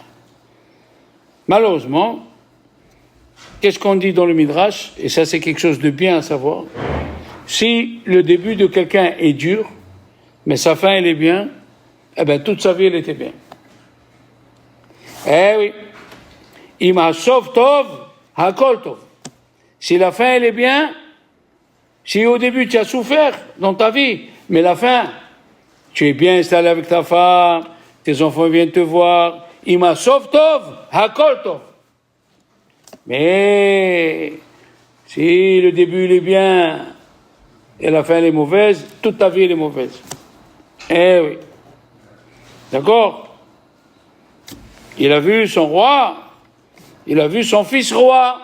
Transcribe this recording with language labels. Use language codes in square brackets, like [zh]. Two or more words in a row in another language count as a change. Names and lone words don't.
[fr] Malheureusement, qu'est-ce qu'on dit dans le Midrash? Et ça, c'est quelque chose de bien à savoir. Si le début de quelqu'un est dur, mais sa fin, elle est bien, eh bien, toute sa vie, elle était bien. Eh oui. [he] אם סוף טוב הכל טוב. [fr] Si la fin, elle est bien, si au début, tu as souffert dans ta vie, mais la fin, tu es bien installé avec ta femme, tes enfants viennent te voir, [he] אם סוף טוב הכל טוב. [fr] Mais si le début il est bien et la fin elle est mauvaise, toute ta vie elle est mauvaise. Eh oui. D'accord? Il a vu son roi, il a vu son fils roi.